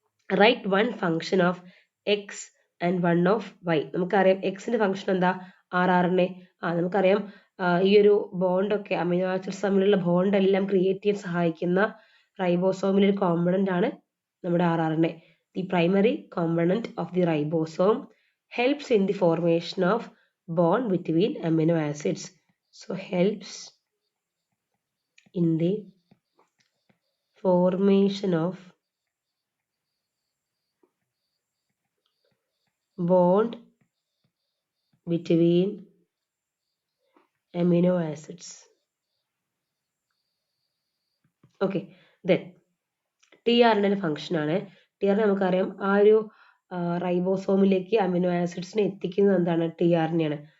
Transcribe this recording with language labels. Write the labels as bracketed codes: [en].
[en] Write one function of X and one of Y. [ml] നമുക്കറിയാം എക്സിന്റെ function എന്താ? RNA. നമുക്കറിയാം ഈ ഒരു ബോണ്ടൊക്കെ അമിനോ ആസിഡ്സ് തമ്മിലുള്ള ബോണ്ട് എല്ലാം ക്രിയേറ്റ് ചെയ്യാൻ സഹായിക്കുന്ന റൈബോസോമിലെ ഒരു കോമ്പണന്റ് ആണ് നമ്മുടെ RNA. [en] The primary component of the ribosome helps in the formation of bond between amino acids. So helps in the formation of bond between amino acids. Okay, then TRNA function ആണ്. [ml] TRNA നമുക്കറിയാം ആ ഒരു റൈബോസോമിലേക്ക് amino ആസിഡ്സിനെ എത്തിക്കുന്നത് എന്താണ്? TRNA ആണ്.